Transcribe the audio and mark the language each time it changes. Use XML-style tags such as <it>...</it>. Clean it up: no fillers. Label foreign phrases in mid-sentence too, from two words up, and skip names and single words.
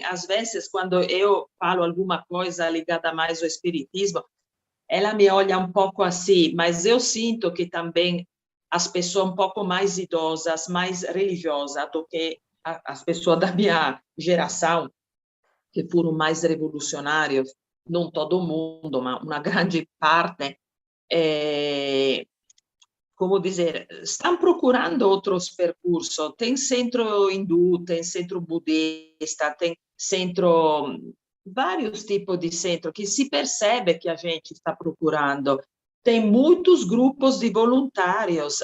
<pt>às vezes, quando eu falo alguma coisa ligada mais ao espiritismo, ela me olha um pouco assim, mas eu sinto que também as pessoas um pouco mais idosas, mais religiosas do que as pessoas da minha geração,</pt> <it>che furono</it> <pt>mais revolucionários, non todo mundo,</pt> <it>ma una grande parte,</it> <pt>como dizer, estão procurando outros percursos. Tem centro hindu, tem centro budista, tem centro, vários tipos de centro, que se percebe que a gente está procurando. Tem muitos grupos de voluntários.</pt>